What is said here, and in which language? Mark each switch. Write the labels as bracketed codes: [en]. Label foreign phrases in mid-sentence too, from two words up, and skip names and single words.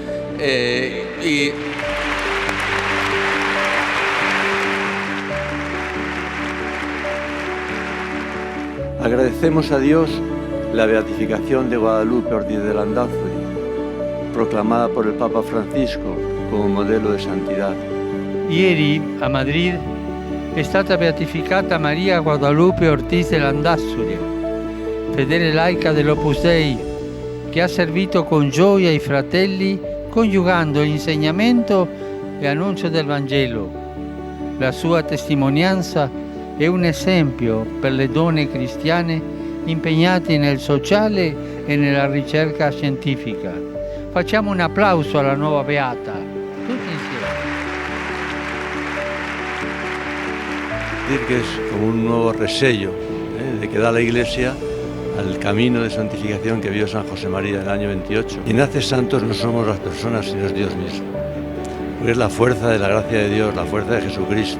[es] Agradecemos a Dios la beatificación de Guadalupe Ortiz de Landazuri, proclamada por el Papa Francisco como modelo de santità. [it] Ieri a Madrid è stata beatificata Maria Guadalupe Ortiz de Landazuri, fedele laica dell'Opus Dei, che ha servito con gioia i fratelli coniugando l'insegnamento e annuncio del Vangelo. La sua testimonianza è un esempio per le donne cristiane impegnate nel sociale e nella ricerca scientifica. Facciamo un applauso alla nuova Beata, tutti insieme. [es] Decir que es como un nuevo resello de que da la Iglesia al camino de santificación que vio San José María en el año 28. Quien hace santos no somos las personas, sino es Dios mismo. Porque es la fuerza de la gracia de Dios, la fuerza de Jesucristo.